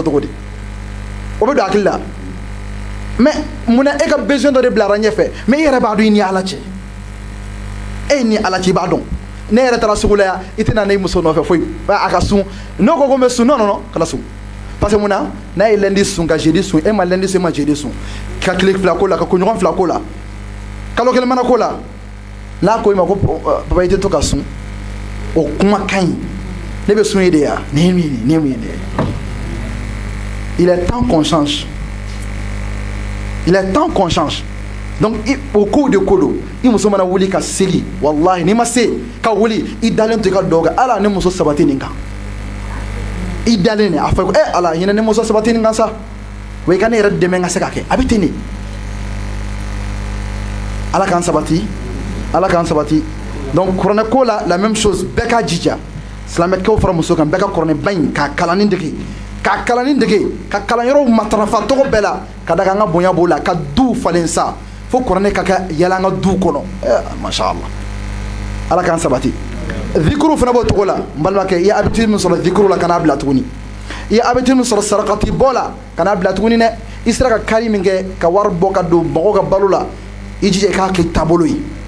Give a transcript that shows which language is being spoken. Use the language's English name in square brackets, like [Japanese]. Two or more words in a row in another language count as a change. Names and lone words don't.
[Bambara] cogo di o bɛ don hakili la mais munna e ka besoin dɔ de bilara ɲɛfɛ mais i yɛrɛ b'a dɔn i ni ala cɛ e ni ala cɛ i b'a dɔn ne yɛrɛ taara sugu la yan i tɛna ne muso nɔfɛ foyi a ka sun n'o ko ko n bɛ sun non kana sun [French] parce que [Bambara] munna n'a ye lundi sun ka jeudi sun e ma lundi sun e ma jeudi sun ka tile fila ko la ka koɲɔgɔn fila ko la kalo kelen mana ko la n'a ko i ma ko papa i tɛ to ka sun o kuma ka ɲi ne bɛ sun ye de ya ne ye min ye ne ye min ye de [French] il est temps qu'on change il est temps qu'on change [Bambara] donc o ko de ko don i muso mana wuli ka seli wallahi n'i ma se ka wuli i dalen to i ka dugawu kɛ ala ne muso sabati nin kan i dalen a fɔ ko ala hinɛ ne muso sabati nin kan sa wa i ka ne yɛrɛ dɛmɛ n ka se ka kɛ a bɛ ten de ala k'an sabati ala k'an sabati donc kuranɛ ko la [French] même chose [Bambara] bɛɛ k'a jija silamɛkɛw fara muso kan bɛɛ ka kuranɛba in k'a kalanni dege ka kalanyɔrɔw matarafa tɔgɔ bɛɛ la ka da kan ka bonya b'o la ka du falen sa fo kuranɛ ka kɛ yala an ka du kɔnɔ mashallah ala k'an sabati zikuru fana b'o cogo la n balimakɛ i ye habitude min sɔrɔ zikuru la kana bila tuguni i ye habitude min sɔrɔ sarakati bɔ la kana bila tuguni dɛ i sera ka kari min kɛ ka wari bɔ ka don mɔgɔw ka balo la i jija i k'a k'i taabolo ye